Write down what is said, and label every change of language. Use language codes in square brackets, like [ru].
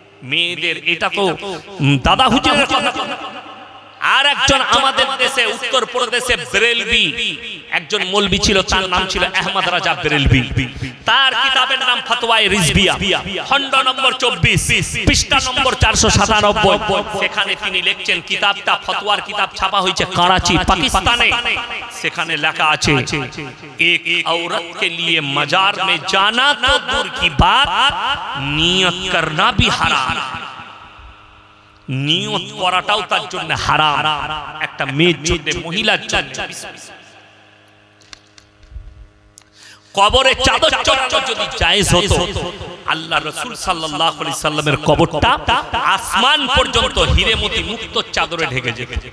[bn] মেয়েদের এটা তো দাদা হুজুরের কথা। আর একজন আমাদের দেশে উত্তরপ্রদেশে বেরেলভি একজন মৌলবি ছিল, তার নাম ছিল আহমদ রাজা বেরেলভি। তার কিতাবের নাম ফতোয়ায়ে রিজভিয়া, খণ্ড নম্বর 24, পৃষ্ঠা নম্বর 497। সেখানে তিনি লিখছেন, কিতাবটা ফতোয়ার কিতাব ছাপা হয়েছে করাচি পাকিস্তানে। সেখানে লেখা আছে [hi] এক औरत के लिए मजार में जाना तो दूर की बात, नियत करना भी हराम। [bn] নিয়ত করাটাও তার জন্য হারাম, একটা মেয়ের জন্য, মহিলার জন্য। কবরে চাদর চড়ানো যদি জায়েজ হতো, আল্লাহ রাসূল সাল্লাল্লাহু আলাইহি সাল্লামের কবরটা আসমান পর্যন্ত হিরে মতি মুক্ত চাদরে ঢেকে যেত।